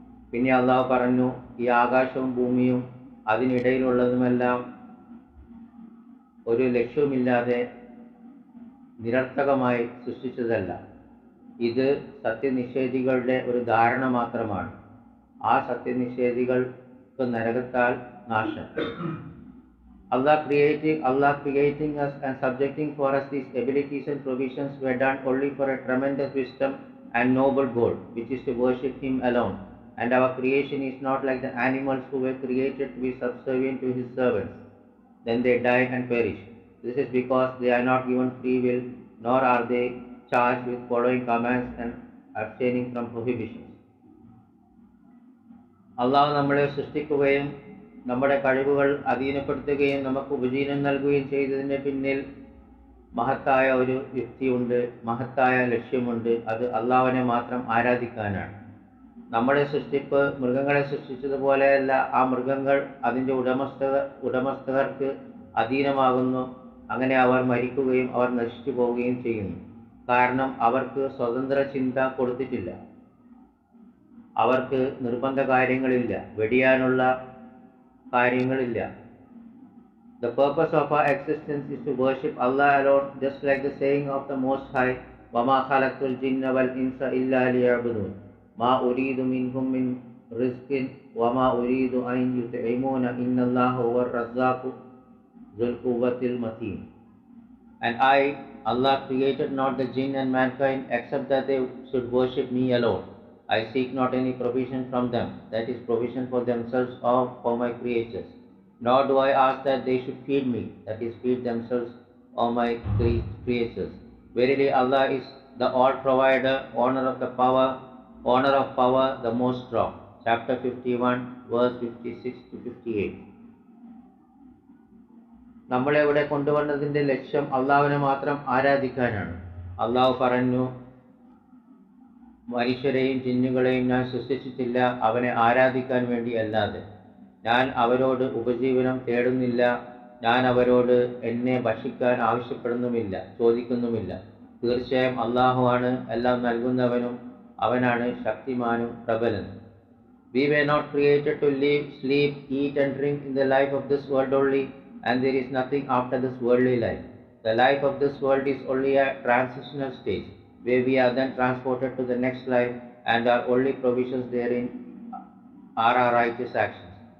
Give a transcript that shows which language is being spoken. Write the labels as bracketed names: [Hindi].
[Malayalam] പിന്നെ അള്ളാഹു പറഞ്ഞു, ഈ ആകാശവും ഭൂമിയും അതിനിടയിലുള്ളതുമെല്ലാം ഒരു ലക്ഷ്യവുമില്ലാതെ നിരർത്ഥകമായി സൃഷ്ടിച്ചതല്ല. ഇത് സത്യനിഷേധികളുടെ ഒരു ധാരണ മാത്രമാണ്. ആ സത്യനിഷേധികൾക്ക് നരകത്താൽ നാശം. [English] Allah creating us and subjecting for us these abilities and provisions were done only for a tremendous wisdom and noble goal, which is to worship Him alone. And our creation is not like the animals who were created to be subservient to His servants. Then they die and perish. This is because they are not given free will, nor are they charged with following commands and abstaining from prohibitions. [Malayalam] അള്ളാഹു നമ്മളെ സൃഷ്ടിക്കുകയും നമ്മുടെ കഴിവുകൾ അധീനപ്പെടുത്തുകയും നമുക്ക് ഉപജീവനം നൽകുകയും ചെയ്തതിന് പിന്നിൽ മഹത്തായ ഒരു യുക്തിയുണ്ട്, മഹത്തായ ലക്ഷ്യമുണ്ട്. അത് അള്ളാഹുവിനെ മാത്രം ആരാധിക്കാനാണ്. നമ്മുടെ സൃഷ്ടിപ്പ് മൃഗങ്ങളെ സൃഷ്ടിച്ചതുപോലെയല്ല. ആ മൃഗങ്ങൾ അതിൻ്റെ ഉടമസ്ഥകർക്ക് അധീനമാകുന്നു. അങ്ങനെ അവർ മരിക്കുകയും അവർ നശിച്ചു പോവുകയും ചെയ്യുന്നു. കാരണം അവർക്ക് സ്വതന്ത്ര ചിന്ത കൊടുത്തിട്ടില്ല, അവർക്ക് നിർബന്ധ കാര്യങ്ങളില്ല, വെടിയാനുള്ള കാര്യങ്ങളില്ല. [English] The purpose of our existence is to worship Allah alone, just like the saying of the Most High, [Arabic] وَمَا خَلَقْتُ الْجِنَّ وَالْإِنسَ إِلَّا لِيَعْبُدُونَ مَا أُرِيدُ مِنْهُمْ مِنْ رِزْقٍ وَمَا أُرِيدُ أَنْ يُطْعِمُونَ إِنَّ اللَّهَ هُوَ الرَّزَّاقُ ذُو الْقُوَّةِ الْمَتِينُ. [English] And I, Allah, created not the jinn and mankind except that they should worship me alone. I seek not any provision from them, that is provision for themselves or for my creatures. Nor do I ask that they should feed me, that is feed themselves or my creatures. Verily Allah is the all-provider, owner of power, the most strong. Chapter 51, verse 56 to 58. [Malayalam] നമ്മളെ ഇവിടെ കൊണ്ടുവന്നതിൻ്റെ ലക്ഷ്യം അള്ളാഹുവിനെ മാത്രം ആരാധിക്കാനാണ്. അള്ളാഹു പറഞ്ഞു, മനുഷ്യരെയും ജിന്നുകളെയും ഞാൻ സൃഷ്ടിച്ചിട്ടില്ല അവനെ ആരാധിക്കാൻ വേണ്ടി അല്ലാതെ. ഞാൻ അവരോട് ഉപജീവനം തേടുന്നില്ല, ഞാൻ അവരോട് എന്നെ ഭക്ഷിക്കാൻ ആവശ്യപ്പെടുന്നുമില്ല, ചോദിക്കുന്നുമില്ല. തീർച്ചയായും അള്ളാഹുവാണ് എല്ലാം നൽകുന്നവനും അവനാണ് ശക്തിമാനും പ്രബലനും. [English] We were not created to live, sleep, eat and drink in the life of this world only, and there is nothing after this worldly life. The life of this world is only a transitional stage, where we are then transported to the next life, and our only provisions therein are our righteous actions.